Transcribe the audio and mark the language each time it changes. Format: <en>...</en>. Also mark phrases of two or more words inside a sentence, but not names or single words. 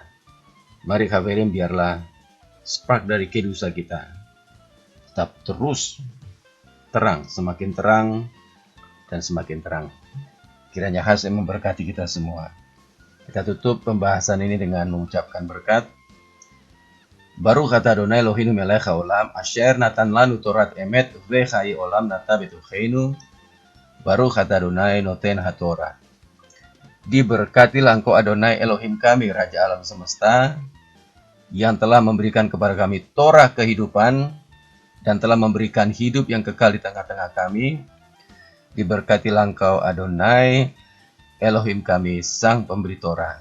<id>Mari biarlah spark dari kedusa kita tetap terus terang, semakin terang dan semakin terang. Kiranya Hashem memberkati kita semua. Kita tutup pembahasan ini dengan mengucapkan berkat.</id> <he>ברוך אתה אדוני אלוהינו מלך העולם אשר נתן לנו תורת אמת וחיי עולם נטע בתוכנו. ברוך אתה אדוני נותן התורה.</he> <id>Diberkatilah engkau Adonai Elohim kami, Raja alam semesta, yang telah memberikan kepada kami Torah kehidupan dan telah memberikan hidup yang kekal di tengah-tengah kami. Diberkatilah engkau Adonai Elohim kami, Sang Pemberi Torah.</id>